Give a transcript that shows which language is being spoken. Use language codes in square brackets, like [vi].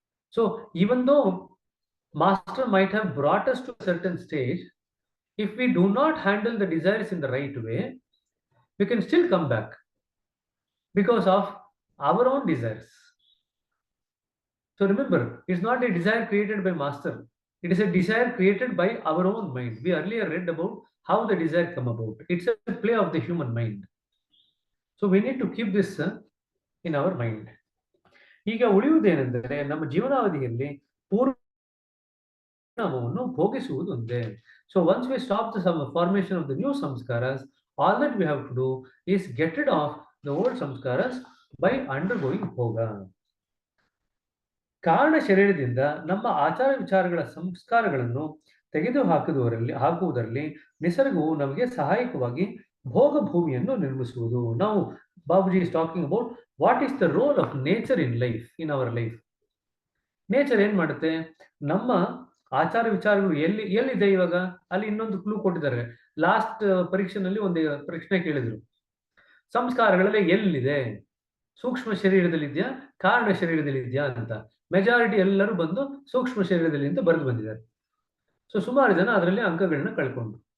[en] So even though Master might have brought us to a certain stage, if we do not handle the desires in the right way, we can still come back because of our own desires. So remember, it's not a desire created by Master. It is a desire created by our own mind. We earlier read about how the desire come about. It's a play of the human mind. So we need to keep this in our mind. [kn] ಈಗ ಉಳಿಯುವುದೇನೆಂದರೆ ನಮ್ಮ ಜೀವನಾವಧಿಯಲ್ಲಿ ಪೂರ್ಣವನ್ನು ಭೋಗಿಸುವುದು ಒಂದೇ. [en] So once we stop the formation of the new samskaras, all that we have to do is get rid of the old samskaras by undergoing bhoga. [kn] ಕಾರಣ ಶರೀರದಿಂದ ನಮ್ಮ ಆಚಾರ ವಿಚಾರಗಳ ಸಂಸ್ಕಾರಗಳನ್ನು ತೆಗೆದು ಹಾಕುವುದರಲ್ಲಿ ನಿಸರ್ಗವು ನಮಗೆ ಸಹಾಯಕವಾಗಿ ಭೋಗ ಭೂಮಿಯನ್ನು ನಿರ್ಮಿಸುವುದು. [en] ನಾವು Babuji is talking about what is the role of nature in life, in our life. [kn] Nature ಏನ್ ಮಾಡುತ್ತೆ, ನಮ್ಮ ಆಚಾರ ವಿಚಾರಗಳು ಎಲ್ಲಿದೆ ಇವಾಗ, ಅಲ್ಲಿ ಇನ್ನೊಂದು ಕ್ಲೂ ಕೊಟ್ಟಿದ್ದಾರೆ. ಲಾಸ್ಟ್ ಪರೀಕ್ಷೆನಲ್ಲಿ ಒಂದು ಪ್ರಶ್ನೆ ಕೇಳಿದ್ರು, ಸಂಸ್ಕಾರಗಳಲ್ಲಿ ಎಲ್ಲಿದೆ, ಸೂಕ್ಷ್ಮ ಶರೀರದಲ್ಲಿ ಇದೆಯಾ, ಕಾರಣ ಶರೀರದಲ್ಲಿ ಇದೆಯಾ ಅಂತ. ಮೆಜಾರಿಟಿ ಎಲ್ಲರೂ ಬಂದು ಸೂಕ್ಷ್ಮ ಶರೀರದಲ್ಲಿ ಅಂತ ಬರೆದು ಬಂದಿದ್ದಾರೆ. ಸೊ ಸುಮಾರು ಜನ ಅದರಲ್ಲಿ ಅಂಕಗಳನ್ನ ಕಳ್ಕೊಂಡು.